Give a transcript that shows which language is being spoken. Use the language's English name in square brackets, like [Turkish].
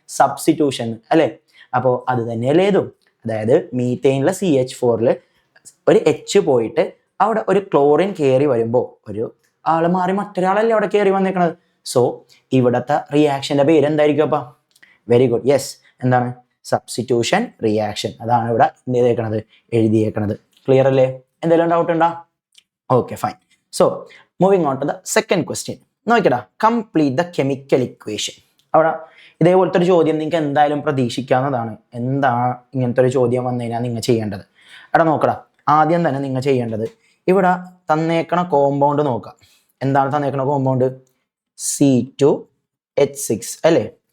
[Malayalam] Substitution അല്ലേ? അപ്പോൾ അത് തന്നെയല്ലേ ഇതും. അതായത് മീഥൈനിലെ CH4 ഒരു H പോയിട്ട് അവിടെ ഒരു ക്ലോറിൻ കയറി വരുമ്പോൾ ഒരു ആൾ മാറി മറ്റൊരാളല്ലേ അവിടെ കയറി വന്നേക്കണത്. സോ ഇവിടുത്തെ റിയാക്ഷന്റെ പേര് എന്തായിരിക്കും? അപ്പം വെരി ഗുഡ്, യെസ്, എന്താണ്? Substitution reaction. അതാണ് ഇവിടെ എന്ത് ചെയ്തേക്കണത്, എഴുതിയേക്കണത്. ക്ലിയർ അല്ലേ? എന്തെങ്കിലും ഡൗട്ട് ഉണ്ടോ? Okay, fine. [English] So, moving on to the second question. [Malayalam] നോക്കടാ, [English] Complete the chemical equation. [Malayalam] അവിടെ ഇതേപോലത്തെ ഒരു ചോദ്യം നിങ്ങൾക്ക് എന്തായാലും പ്രതീക്ഷിക്കാവുന്നതാണ്. എന്താ ഇങ്ങനത്തെ ഒരു ചോദ്യം വന്നു കഴിഞ്ഞാൽ നിങ്ങൾ ചെയ്യേണ്ടത്? എടാ നോക്കടാ, ആദ്യം തന്നെ നിങ്ങൾ ചെയ്യേണ്ടത് ഇവിടെ തന്നേക്കണ കോമ്പൗണ്ട് നോക്കാം. എന്താണ് തന്നേക്കണ കോമ്പൗണ്ട്? C2H6 അല്ലേ?